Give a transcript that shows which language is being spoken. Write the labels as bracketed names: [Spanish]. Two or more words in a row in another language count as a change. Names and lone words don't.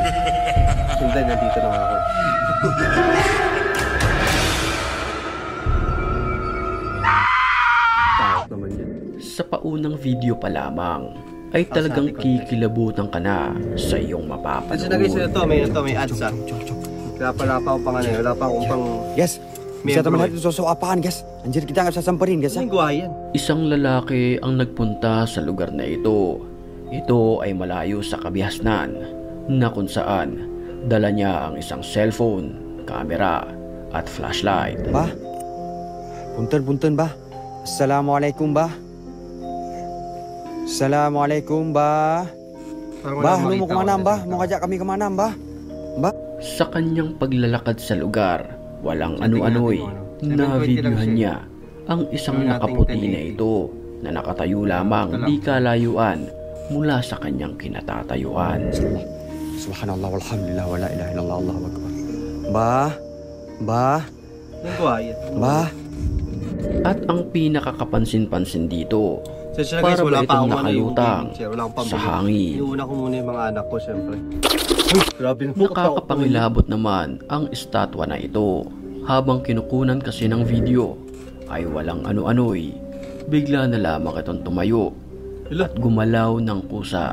[Filipino] Sundan, nandito na ako. Takot naman yan. Sa paunang video pa lamang ay talagang kikilabutan ka na sa iyong mapapanood. Kasi guys, may ads ah. Kaya pala pa ako pang ano, wala pa akong pang... Yes, [Indonesian] bisa teman hati apaan guys? Anjir, kita nggak bisa samperin guys. [Filipino] Anong guwayan? Isang lalaki ang nagpunta sa lugar na ito. Ito ay malayo sa kabihasnan na kung saan dala niya ang isang cellphone, camera at flashlight. [Sundanese] Bah, punten bah. Assalamualaikum bah. [Indonesian] Assalamualaikum bah. Bah, lu mau kemana bah? Mau ngajak kami kemana bah? Bah? [Filipino] Sa kanyang paglalakad sa lugar, walang ano-ano'y na videohan niya ang isang nakaputi na ito na nakatayo lamang di kalayuan mula sa kanyang kinatatayuan. [Arabic] سبحان الله والحمد لله ولا إله إلا الله الله أكبر. [Indonesian] Bah. Bah. [Filipino] At ang pinakakapansin-pansin dito, para ba itong nakalutang sa hangin. Iuna ko muna yung mga anak ko, syempre. Mukha kapangilabot naman ang estatwa na ito. Habang kinukunan kasi ng video, ay walang ano-ano'y bigla na lamang itong tumayo at gumalaw ng kusa.